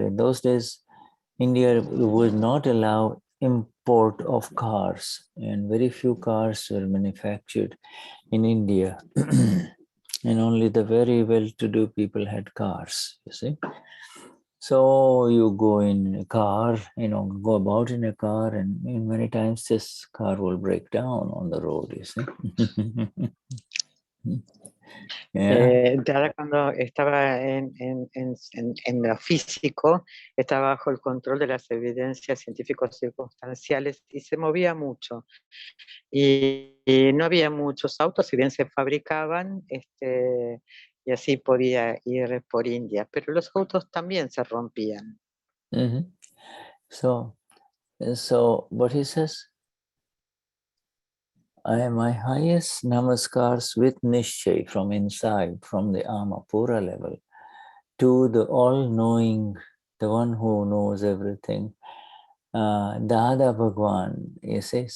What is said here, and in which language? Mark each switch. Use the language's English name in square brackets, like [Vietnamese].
[English] In those days, India would not allow import of cars, and very few cars were manufactured in India. And only the very well-to-do people had cars, you see. So you go in a car, go about in a car, and many times this car will break down on the road, you see. Yeah. [Spanish] Dada cuando estaba en lo físico, estaba bajo el control de las evidencias científicos circunstanciales y se movía mucho. Y no había muchos autos, si bien se fabricaban, y así podía ir por India, pero los autos también se rompían. [English] So, but he says, I am my highest namaskars with Nishchay from inside, from the Amapura level, to the all-knowing, the one who knows everything, Dada Bhagwan, you see.